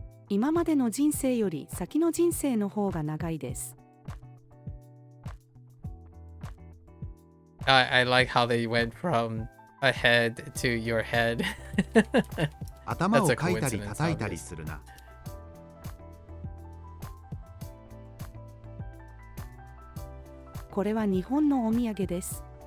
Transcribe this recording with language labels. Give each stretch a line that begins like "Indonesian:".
Japanese: 今までの人生より先の人生の方が長いです。
English: I like how they went from ahead to your head.
Japanese: 頭をかいたり叩いたりするな。これは日本のお土産です。